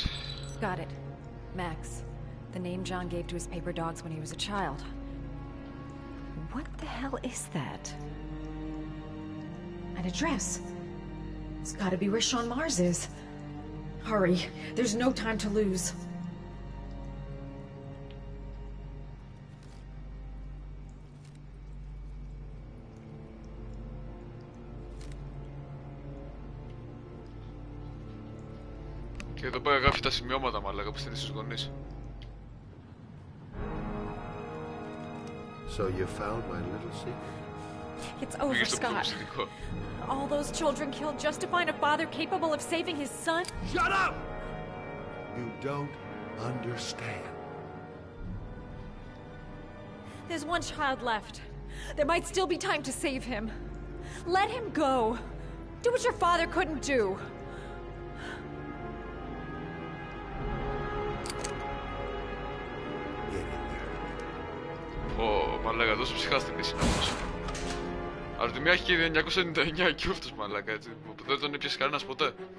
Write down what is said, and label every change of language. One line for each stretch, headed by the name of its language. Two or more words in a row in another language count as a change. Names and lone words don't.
English: Got it. Max. The name John gave to his paper dogs when he was a child. What the hell is that? An address. It's gotta be where Sean Mars is. Hurry. There's no time to lose.
Greek: Και εδώ πέρα γράφει τα σημειώματα μαλάκα που στείλει στους γονείς.
English: So you found my little secret? It's over, Scott. All those children killed just to find a father capable of saving his son? Shut up! You don't understand. There's one child left. There might still be time to save him. Let him go. Do what your father couldn't do.
Greek: Μαλάκα, τόσο ψυχάστηκες είναι αυτός. Αλλά τη μία έχει και 999 και αυτός μαλάκα, έτσι, που δεν τον έπιασε κανένας ποτέ.